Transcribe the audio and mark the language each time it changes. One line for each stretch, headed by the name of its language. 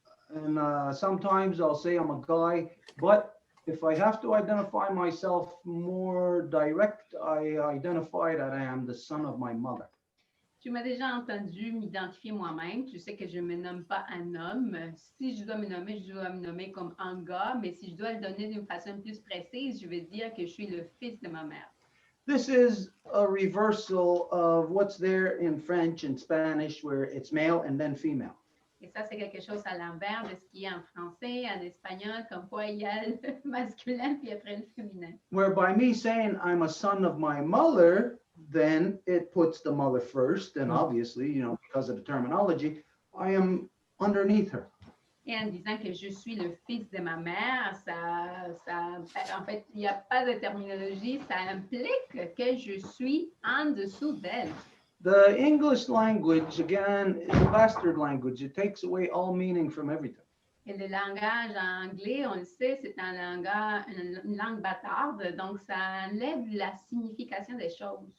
English: And sometimes I'll say I'm a guy, but if I have to identify myself more direct, I identify that I am the son of my mother.
French: Tu m'as déjà entendu m'identifier moi-même. Tu sais que je ne me nomme pas un homme. Si je dois me nommer, je dois me nommer comme un gars. Mais si je dois le donner d'une façon plus précise, je vais dire que je suis le fils de ma mère.
English: This is a reversal of what's there in French and Spanish, where it's male and then female.
French: Et ça, c'est quelque chose à l'envers de ce qui est en français, en espagnol, comme quoi il y a le masculin puis après le féminin.
English: Where by me saying I'm a son of my mother, then it puts the mother first, and obviously, you know, because of the terminology, I am underneath her.
French: Et en disant que je suis le fils de ma mère, en fait, il n'y a pas de terminologie, ça implique que je suis en dessous d'elle.
English: The English language, again, is a bastard language. It takes away all meaning from everything.
French: Et le langage anglais, on le sait, c'est un langage, une langue bâtarde, donc ça enlève la signification des choses.